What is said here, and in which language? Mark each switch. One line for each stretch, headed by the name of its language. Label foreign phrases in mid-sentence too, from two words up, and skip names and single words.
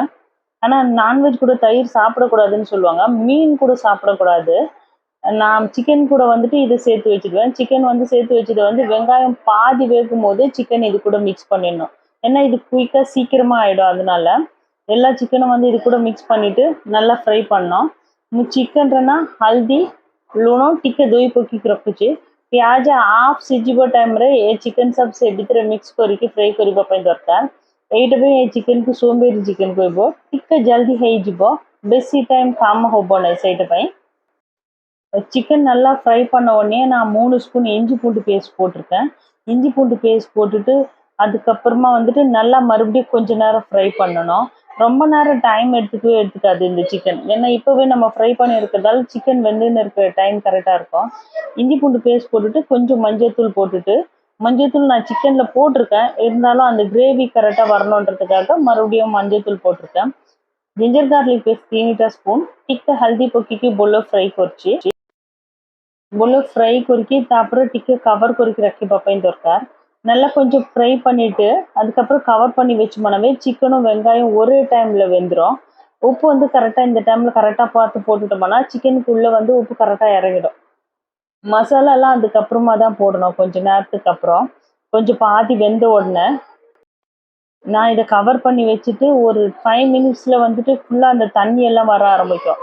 Tamil: ஆனால் நான்வெஜ் கூட தயிர் சாப்பிடக்கூடாதுன்னு சொல்லுவாங்க, மீன் கூட சாப்பிடக்கூடாது। நான் சிக்கன் கூட வந்துட்டு இதை சேர்த்து வச்சுடுவேன்। சிக்கன் வந்து சேர்த்து வச்சது வந்து வெங்காயம் பாதி வேகும் போது சிக்கன் இது கூட மிக்ஸ் பண்ணிடணும், ஏன்னா இது குயிக்காக சீக்கிரமாக ஆகிடும்। அதனால எல்லா சிக்கனும் வந்து இது கூட மிக்ஸ் பண்ணிவிட்டு நல்லா ஃப்ரை பண்ணோம்।
Odia: ଚିକେନ୍ରେ ହଳଦୀ ଲୁଣ ଟିକେ ଦହି ପକେଇକି ରଖୁଛି। ପିଆଜ ହାଫ୍ ସିଝିବ ଟାଇମ୍ରେ ଏ ଚିକେନ୍ ସବୁ ସେ ଭିତରେ ମିକ୍ସ କରିକି ଫ୍ରାଏ କରିବା ପାଇଁ ଦରକାର। ଏଇଟା ପାଇଁ ଏ ଚିକେନ୍କୁ ସୋମ୍ବେରୀ ଚିକେନ୍ କହିବ, ଟିକେ ଜଲ୍ଦି ହେଇଯିବ, ବେଶୀ ଟାଇମ୍ କାମ ହେବ ନାହିଁ। ସେଇଟା ପାଇଁ
Tamil: சிக்கன் நல்லா ஃப்ரை பண்ண உடனே நான் 3 ஸ்பூன் இஞ்சி பூண்டு பேஸ்ட் போட்டிருக்கேன்। இஞ்சி பூண்டு பேஸ்ட் போட்டுட்டு அதுக்கப்புறமா வந்துட்டு நல்லா மறுபடியும் கொஞ்ச நேரம் ஃப்ரை பண்ணணும்। ரொம்ப நேரம் டைம் எடுத்துக்காது இந்த சிக்கன், ஏன்னா இப்போவே நம்ம ஃப்ரை பண்ணி இருக்கிறதால சிக்கன் வெந்துன்னு இருக்கிற டைம் கரெக்டாக இருக்கும்। இஞ்சி பூண்டு பேஸ்ட் போட்டுட்டு கொஞ்சம் மஞ்சத்தூள் போட்டுட்டு, மஞ்சத்தூள் நான் சிக்கனில் போட்டிருக்கேன், இருந்தாலும் அந்த கிரேவி கரெக்டாக வரணுன்றதுக்காக மறுபடியும் மஞ்சத்தூள் போட்டிருக்கேன்।
English: ginger garlic paste
Odia: 3ଟା ସ୍ପୁନ୍, ଟିକେ ହଳଦୀ ପକେଇକି ବୋଲ ଫ୍ରାଏ କରୁଛି। ବୋଲ ஃப்ரை କରିକି ତାପରେ ଟିକେ கவர் କରିକି ରଖିବା ପାଇଁ ଦରକାର।
Tamil: நல்லா கொஞ்சம் ஃப்ரை பண்ணிட்டு அதுக்கப்புறம் கவர் பண்ணி வச்சோம்னாவே சிக்கனும் வெங்காயம் ஒரே டைமில் வெந்துடும்। உப்பு வந்து கரெக்டாக இந்த டைமில் கரெக்டாக பார்த்து போட்டுட்டோம்னா சிக்கனுக்குள்ளே வந்து உப்பு கரெக்டாக இறங்கிடும்। மசாலாலாம் அதுக்கப்புறமா தான் போடணும், கொஞ்சம் நேரத்துக்கு அப்புறம் கொஞ்சம் பாதி வெந்த உடனே நான் இதை கவர் பண்ணி வச்சுட்டு ஒரு 5 மினிட்ஸில் வந்துட்டு ஃபுல்லாக அந்த தண்ணி எல்லாம் வர ஆரம்பிக்கும்।